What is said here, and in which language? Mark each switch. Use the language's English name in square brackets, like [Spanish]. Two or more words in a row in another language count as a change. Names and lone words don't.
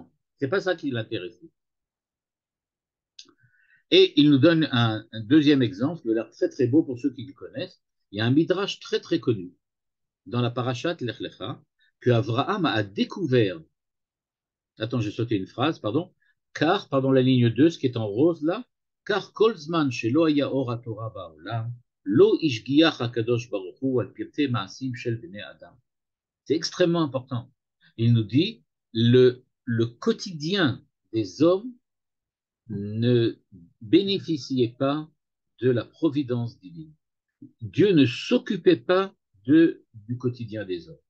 [French] C'est pas ça qui l'intéresse. Et il nous donne un deuxième exemple, qui a l'air très très beau pour ceux qui le connaissent. Il y a un midrash très très connu dans la parashat Lech Lecha que Abraham a découvert. Attends, j'ai sauté une phrase, pardon. Car, pardon, la ligne 2, ce qui est en rose là, car [Hebrew] כל זמן שלא היה אור התורה בעולם, לא השגיח הקדוש ברוך הוא על פרטי מעשים של בני אדם. [French] C'est extrêmement important. Il nous dit le quotidien des hommes ne bénéficiait pas de la providence divine. Dieu ne s'occupait pas du quotidien des hommes.